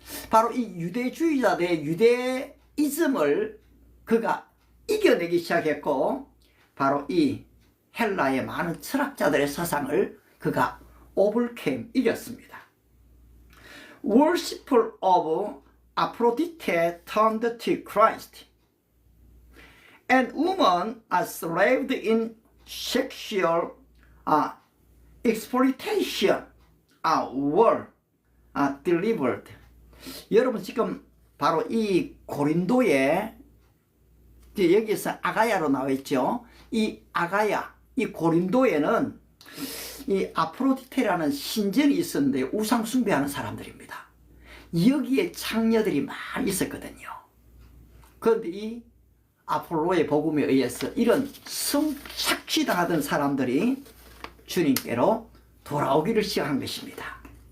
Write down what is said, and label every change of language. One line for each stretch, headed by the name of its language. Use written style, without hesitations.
Korean: 바로 이 유대주의자들의 유대이즘을 그가 이겨내기 시작했고, 바로 이 헬라의 많은 철학자들의 사상을 그가 overcame, 이겼습니다.
English: Worshipper of Aphrodite turned to Christ, and women are slaved in sexual exploitation were delivered.
Korean: 여러분 지금 바로 이 고린도에 여기서 아가야로 나와 있죠. 이 아가야, 이 고린도에는 이 아프로디테라는 신전이 있었는데 우상 숭배하는 사람들입니다. 여기에 창녀들이 많이 있었거든요. 그런데 이 아폴로의 복음에 의해서 이런 성착취당하던 사람들이 주님께로 돌아오기를 시작한 것입니다.